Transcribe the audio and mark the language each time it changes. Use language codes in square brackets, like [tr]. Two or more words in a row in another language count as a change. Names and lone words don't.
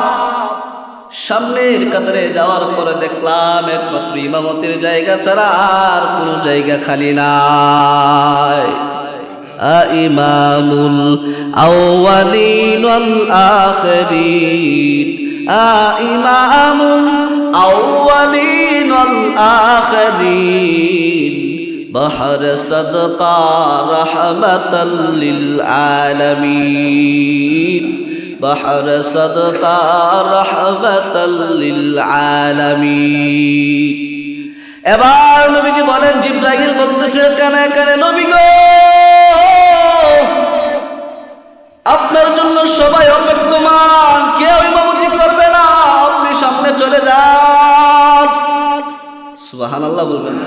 [bn] সামনের কাতারে যাওয়ার পরে দেখলাম একমাত্র ইমামতের জায়গা ছাড়া আর কোনো জায়গা খালি নাই। [ar] إمام الأولين والآخرين، إمام الأولين والآخرين, بحر صدقہ رحمت للعالمین، بحر صدقہ رحمت للعالمین। [bn] এবার নবীজি বলেন, জিবরাইল বলতেছে কানে কানে, নবী গো আপনার জন্য সবাই অপেক্ষমান, কেউ ইমামতি করবে না, আপনি সামনে চলে যান। সুবহানাল্লাহ বলবেন না?